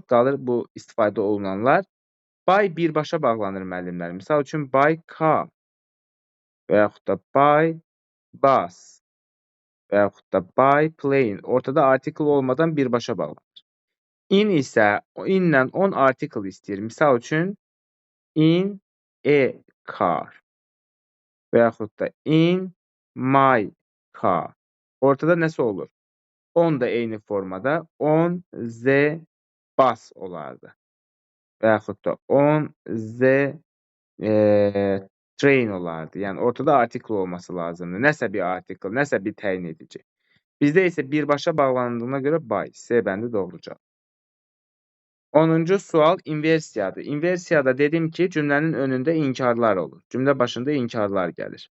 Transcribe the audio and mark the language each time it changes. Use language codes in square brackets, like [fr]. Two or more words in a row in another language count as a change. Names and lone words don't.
[az] Qalır bu istifadə olunanlar. By birbaşa bağlanır müəllimlər. Misal üçün, [en] by car [az] və yaxud da [en] by bus [az] və yaxud da [en] by plane. [az] Ortada artikel olmadan birbaşa bağlanır. In isə, inlə on artikel istəyir. Misal üçün, [en] in a car [az] və yaxud da [en] in my car. [az] Ortada nəsə olur? On da eyni formada, [en] on the bus olardı. [az] Və yaxud da [en] on the train [az] olardı. Yəni, ortada artikel olması lazımdır. Nəsə bir artikel, nəsə bir təyin edici. Bizdə isə birbaşa bağlandığına görə by, C bəndi doğru cavab. 10-cu sual inversiyadır. İnversiyada dedim ki, cümlənin önündə inkarlar olur. Cümlə başında inkarlar gəlir.